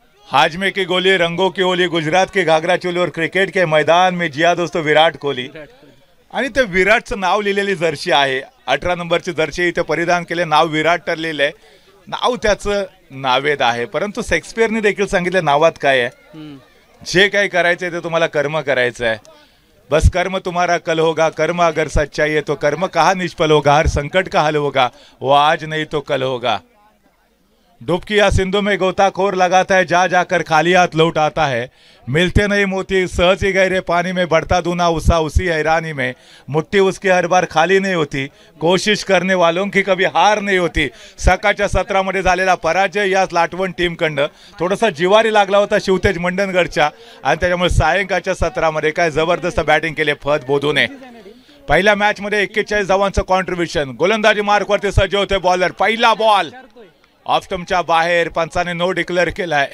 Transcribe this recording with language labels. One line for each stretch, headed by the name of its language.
Hindi: हाजमे की गोली रंगों की होली गुजरात की घाघरा चोली और क्रिकेट के मैदान में जिया दोस्तों विराट कोहली.
Marathi: आणि ते विराटचं नाव लिहिलेली जर्सी आहे. 18 नंबरची जर्सी इथे परिधान केले. नाव विराट ठरलेलं आहे. नाव त्याचं नावेद आहे परंतु शेक्सपियरने देखील सांगितलं नावात काय आहे. जे काही करायचंय ते तुम्हाला कर्म करायचं आहे.
Hindi: बस कर्म तुम्हारा कल होगा, कर्म अगर सच्चाई है तो कर्म कहाँ निष्फल होगा, हर संकट का हल होगा, वो आज नहीं तो कल होगा. डुबकी या सिंधु में गोताखोर लगाता है, जा जाकर खाली हाथ लौट आता है. मिलते नहीं मोती सहज ही गहरे पानी में, बढ़ता दूना उसा उसी हैरानी में. मुट्ठी उसकी हर बार खाली नहीं होती, कोशिश करने वालों की कभी हार नाही होती.
Marathi: सकाळच्या सत्रामध्ये झालेला पराजय या लाटवण टीमकडनं थोडासा जिवारी लागला होता शिवतेज मंडणगडच्या, आणि त्याच्यामुळे सायंकाळच्या सत्रामध्ये काय जबरदस्त बॅटिंग केले फत बोधूने. पहिल्या मॅचमध्ये 41 धावांचं कॉन्ट्रीब्युशन. गोलंदाजी मार्कवरती सज्ज होते बॉलर. पहिला बॉल ऑफस्टमच्या बाहेर, पंचाने नो डिक्लेअर केलाय.